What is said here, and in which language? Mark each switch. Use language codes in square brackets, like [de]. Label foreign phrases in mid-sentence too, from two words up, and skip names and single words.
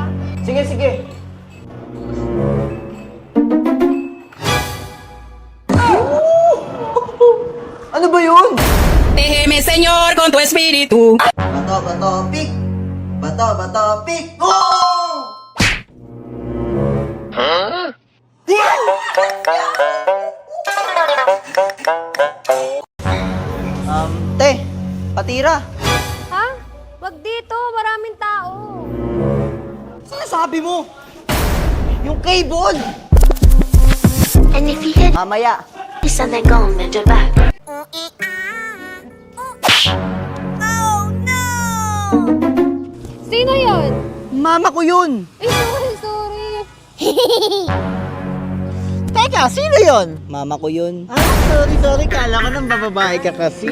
[tl] Sige. Ano ba yun? [es] Déjeme, Señor, con tu espíritu. [tl] Bato, pick. Oh! Te, patira. Ha? Wag dito, maraming tao. Sinasabi mo? Yung cable! [en] And if you hit [tl] Mamaya. [en] this and they're gone, they're back. [tl] Sino yon? Mama ko yun! Ay, sorry. Teka, sino yun? Mama ko yun. Sorry. Kala ko nang bababae ka kasi.